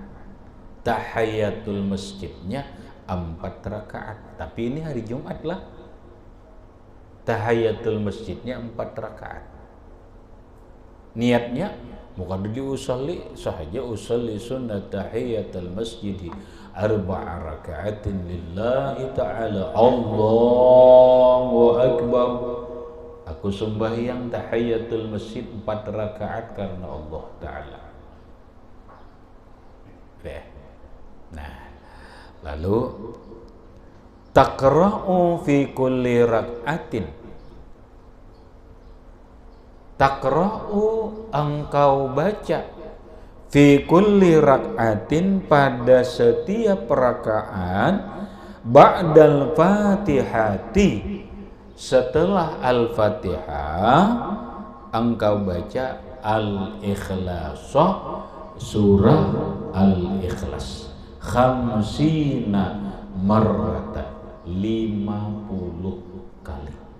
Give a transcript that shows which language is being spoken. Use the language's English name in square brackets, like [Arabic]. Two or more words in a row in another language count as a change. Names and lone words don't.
[Indonesian] Tahiyatul masjidnya 4 rakaat, tapi ini hari Jumat lah. Tahiyatul masjidnya 4 rakaat. Niatnya bukan diusolli sahaja, [Arabic] أصلي سنة تحية المسجد 4 ركعات لله تعالى، الله أكبر. [Indonesian] Aku sembahyang tahiyatul masjid 4 rakaat karena Allah Ta'ala. Nah, lalu [Arabic] تقرأ في كل ركعة، تقرأ [Indonesian] engkau baca, [Arabic] في كل ركعة [Indonesian] pada setiap rakaat, [Arabic] بعد الفاتحة [Indonesian] setelah al-fatihah engkau baca al-ikhlas, surah al-ikhlas [Arabic] خمسين مرة, [Indonesian] 50 kali.